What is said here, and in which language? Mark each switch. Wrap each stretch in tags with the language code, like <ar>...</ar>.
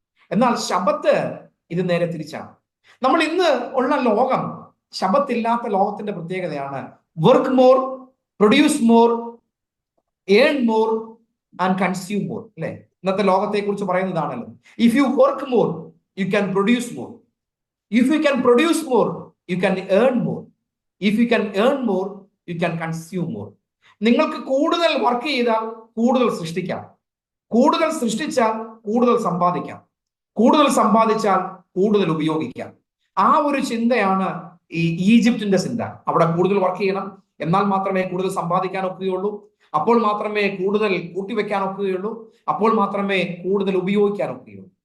<ml>എന്നാൽ ശബത്ത് ഇത് നേരെ തിരിച്ചാണ്. നമ്മൾ ഇന്ന് ഉള്ള ലോകം, ശബത്തില്ലാത്ത ലോകത്തിന്റെ പ്രത്യേകതയാണ്</ml> <en>Work more, produce more, earn more and consume more.</en> <ml>അല്ലെ? ഇന്നത്തെ ലോകത്തെ കുറിച്ച് പറയുന്നതാണല്ലോ.</ml> <en>If you work more, you can produce more. If you can produce more, you can earn more. If you can earn more, you can consume more.</en> <ml>നിങ്ങൾക്ക് കൂടുതൽ work ചെയ്താൽ കൂടുതൽ സൃഷ്ടിക്കാം, കൂടുതൽ സൃഷ്ടിച്ചാൽ കൂടുതൽ സമ്പാദിക്കാം, കൂടുതൽ സമ്പാദിച്ചാൽ കൂടുതൽ ഉപയോഗിക്കാം. ആ ഒരു ചിന്തയാണ് ഈ ഈജിപ്തിന്റെ ചിന്ത. അവിടെ കൂടുതൽ വർക്ക് ചെയ്യണം, എന്നാൽ മാത്രമേ കൂടുതൽ സമ്പാദിക്കാൻ ഒക്കുകയുള്ളൂ, അപ്പോൾ മാത്രമേ കൂടുതൽ കൂട്ടിവെക്കാൻ ഒക്കുകയുള്ളൂ, അപ്പോൾ മാത്രമേ കൂടുതൽ ഉപയോഗിക്കാൻ ഒക്കുകയുള്ളൂ.</ml>